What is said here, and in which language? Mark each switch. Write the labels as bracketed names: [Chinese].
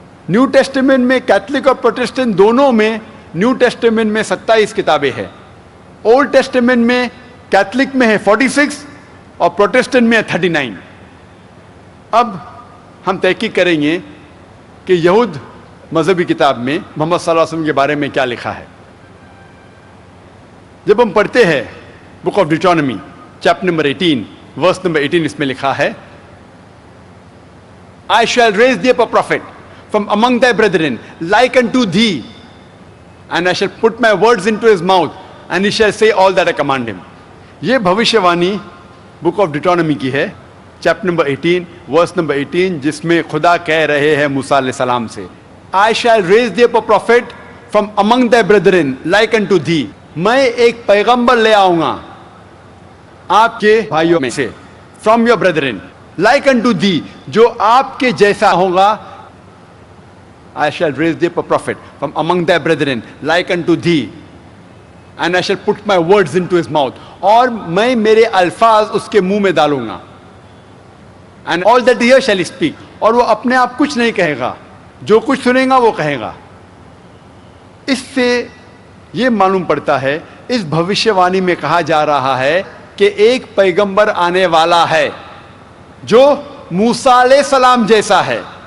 [Hindi] New testament में Catholic और Protestant दोनों में, न्यू टेस्टामेंट में 27 किताबें हैं। ओल्ड टेस्टामेंट में कैथलिक में है 46 और प्रोटेस्टेंट में है 39। अब हम तहकीक करेंगे कि यहूद मजहबी किताब में मोहम्मद सल्लल्लाहु अलैहि वसल्लम के बारे में क्या लिखा है। जब हम पढ़ते हैं book of डिट्रोनॉमी chapter number 18 verse number 18, इसमें लिखा है, [English] I shall raise thee up a prophet from among thy brethren like unto thee, and I shall put my words into his mouth, and he shall say all that I command him. [Hindi] ये भविष्यवाणी book of डिट्रोनॉमी की है, chapter number 18 verse number 18, जिसमें खुदा कह रहे हैं मूसा अलैहिस्सलाम से, [English] I shall raise thee up a prophet from among thy brethren like unto thee, [Hindi] मैं एक पैगंबर ले आऊंगा आपके भाइयों में से, [English] from your brethren like unto thee, [Hindi] जो आपके जैसा होगा। [English] I shall raise thee up a prophet from among thy brethren like unto thee, and I shall put my words into his mouth, [Hindi] और मैं मेरे अल्फाज उसके मुंह में डालूंगा। [English] And all that he hears shall he speak, [Hindi] और वो अपने आप कुछ नहीं कहेगा, जो कुछ सुनेगा वो कहेगा। इससे ये मालूम पड़ता है, इस भविष्यवाणी में कहा जा रहा है कि एक पैगंबर आने वाला है जो मूसा अलैहिस्सलाम जैसा है।